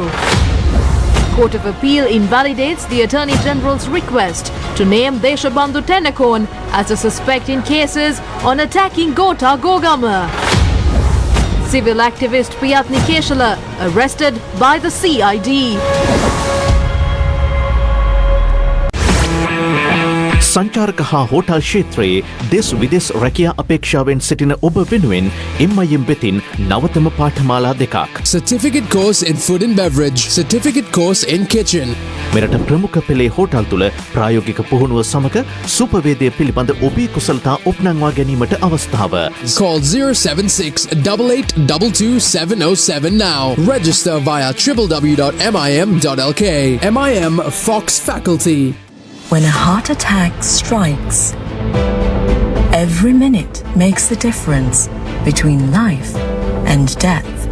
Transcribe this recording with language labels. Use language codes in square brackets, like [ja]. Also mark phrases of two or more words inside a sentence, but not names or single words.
[en] Court of Appeal invalidates the Attorney General's request to name Deshabandhu Tennakoon as a suspect in cases on attacking Gota Gogama. Civil activist Piyatni Keshala arrested by the CID. [si] සංචාරක හා හෝටල් ක්ෂේත්‍රයේ දෙස් විදෙස් රැකියා අපේක්ෂාවෙන් සිටින ඔබ වෙනුවෙන් MIM වෙතින් නවතම පාඨමාලා දෙකක්. [en] Certificate course in food and beverage, certificate course in kitchen. [si] මෙරට ප්‍රමුඛ පෙළේ හෝටල් තුළ ප්‍රායෝගික පුහුණුව සමග සුපවේදය පිළිබඳ ඔබේ කුසලතා ඔප්නංවා ගැනීමට අවස්ථාව. [en] Call 076-8822-707 now. Register via www.mim.lk. MIM Fox Faculty. When a heart attack strikes, every minute makes the difference between life and death.